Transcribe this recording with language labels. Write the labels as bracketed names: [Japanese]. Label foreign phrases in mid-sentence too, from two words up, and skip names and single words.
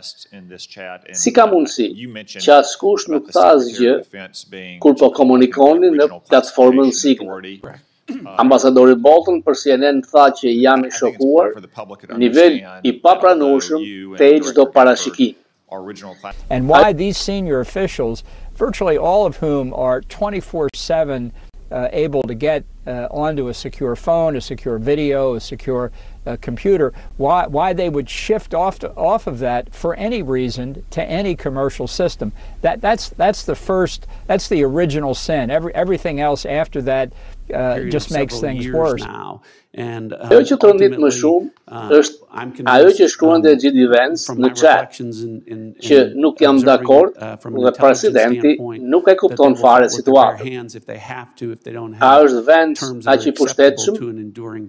[Albanian] Si ka mundësi që askush nuk tha asgjë kur po komunikonin në platformën Signal? Ambasadori Bolton për CNN tha që jam i shokuar, nivel i papranueshëm te çdo parashikimi. [English] And why these senior officials, virtually all of whom are 24/7 able to get onto a secure phone, a secure video, a secure computer, why they would shift off of that for any reason to any commercial system. That's the original sin. Everything else after that just makes things worse. [Albanian] Ajo që të rëndit më shumë është ajo që shkruante J.D. Vance në chat, që nuk jam dakord dhe presidenti nuk e kupton fare situatën. A është Vance aq i pushtetshëm?